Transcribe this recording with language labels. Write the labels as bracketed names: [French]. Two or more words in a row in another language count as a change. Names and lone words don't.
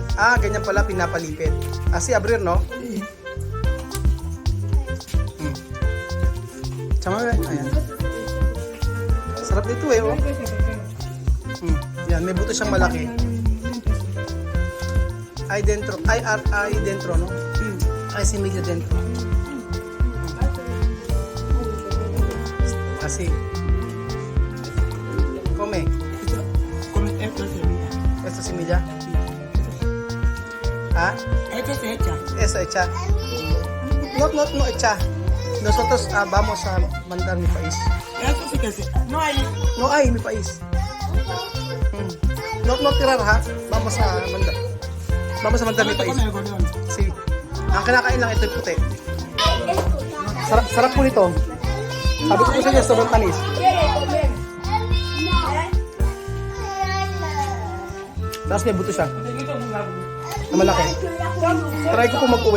[Filipino] Ah, ganyan pala pinapalipit. Ah, si Abrir, no? Sama, ayan. Sarap nito eh, oh. Yan, may buto siyang malaki. [Spanish] Ay dentro, ay dentro, no? Ay similya dentro. Así. Come. Esta semilla. ¿Ah? Esta se echa. Esa hecha. No hecha. Nosotros vamos a mandar mi país. Eso sí que sí. No hay. No hay mi país. No tirar ha. Vamos a mandar. Vamos a mandar mi país. Sí. [Filipino] Ang kinakain lang ito yung puti. Sarap po nito. Sabi ko po sa inyo, sobrang tamis. Tapos may buto siya. Na malaki. Try ko po mag-uwi.